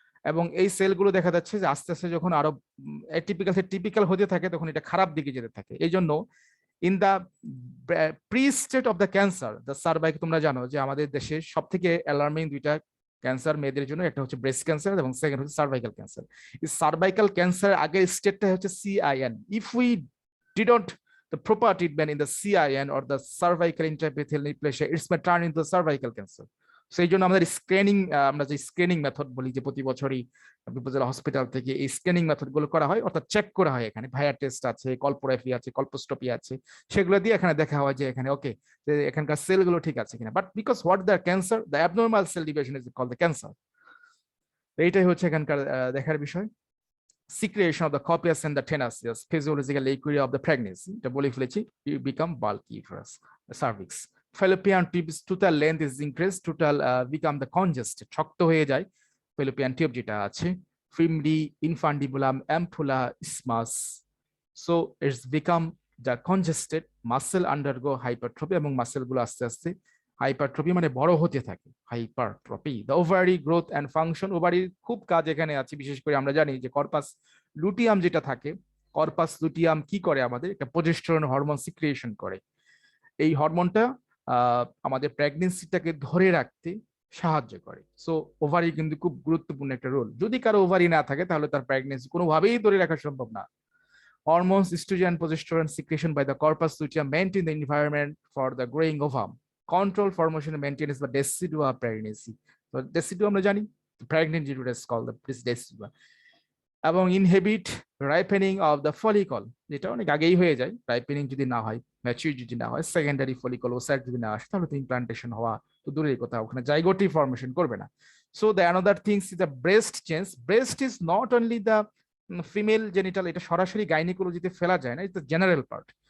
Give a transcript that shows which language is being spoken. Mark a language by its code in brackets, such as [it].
[bn] এবং এই সেলগুলো দেখা যাচ্ছে যে আস্তে আস্তে যখন আরো এটিপিক্যাল থেকে টিপিক্যাল হতে থাকে তখন এটা খারাপ দিকে যেতে থাকে। এই জন্য [en] in the pre state of the cancer, [bn] the সার্ভাইক, তোমরা জানো যে আমাদের দেশে সব থেকে অ্যালার্মিং দুইটা ক্যান্সার মেয়েদের জন্য, একটা হচ্ছে ব্রেস্ট ক্যান্সার এবং সেকেন্ড হচ্ছে সার্ভাইকাল ক্যান্সার। এই সার্ভাইকাল ক্যান্সার আগের স্টেটটা হচ্ছে CIN। [en] If we didn't the proper treatment in the CIN or the cervical intraepithelial neoplasia, it's may turn into cervical cancer. [bn] সেই জন্য আমাদের স্ক্রিনিং, আমরা যে স্ক্রিনিং মেথড বলি, যে প্রতি বছরই উপজেলা হসপিটাল থেকে এই স্ক্রিনিং মেথড গুলো করা হয়, অর্থাৎ চেক করা হয়, এখানে ভাইয়া টেস্ট আছে, কল্পোগ্রাফি আছে, কল্পোস্কোপি আছে, সেগুলো দিয়ে এখানে দেখা হয় যে এখানে ওকে, যে এখানকার সেলগুলো ঠিক আছে কিনা। [en] But because what the cancer, the abnormal cell division is called the cancer. [bn] এইটাই হচ্ছে এখানকার দেখার বিষয়। [en] Secretion of the copious and the tenacious physiological equity of the pregnancy, [bn] এটা বলে ফেলেছি, [en] you become bulky for us, the cervix. Fallopian tubes total length is increased, total become the congested, [bn] শক্ত হয়ে যায় [en] fallopian tube যেটা আছে, fimdi infundibulum ampulla isthmus, so it's become the congested, muscle undergo hypertrophy [bn] এবং muscle গুলো আস্তে আস্তে হাইপারট্রপি মানে বড় হতে থাকে, [en] Hypertrophy. The ovary growth and function, [bn] ওভারির খুব কাজ এখানে আছে, বিশেষ করে আমরা জানি যে কর্পাস লুটিয়াম যেটা থাকে, কর্পাস লুটিয়াম কি করে, আমাদের একটা প্রজেস্টেরন হরমোন সিক্রিয়েশন করে। এই হরমোনটা আমাদের প্রেগনেন্সিটাকে ধরে রাখতে সাহায্য করে। সো ওভারি কিন্তু খুব গুরুত্বপূর্ণ একটা রোল। যদি কারো ওভারি না থাকে তাহলে তার প্রেগনেন্সি কোনোভাবেই ধরে রাখা সম্ভব না। [en] Hormones, estrogen and progesterone secretion by the corpus luteum maintain the environment for the growing ovum. Control formation and maintenance the decidua of pregnancy. So decidua [bn] আমরা জানি, [en] pregnant uterus called the decidua. [bn] এবং [en] inhibit ripening of the follicle, [bn] যেটা অনেক আগেই হয়ে যায়, ripening যদি না হয়, ম্যাচিউর যদি না হয়, সেকেন্ডারি ফলিকল ওসাইট যদি না আসে, তাহলে তো ইমপ্লান্টেশন হওয়া তো দূরের কথা, ওখানে জাইগোটি ফর্মেশন করবে না। [en] So the another things is the breast change. Breast is not only the female genital, [bn] এটা সরাসরি গাইনিকোলজিতে ফেলা যায় না, [en] It's the general part.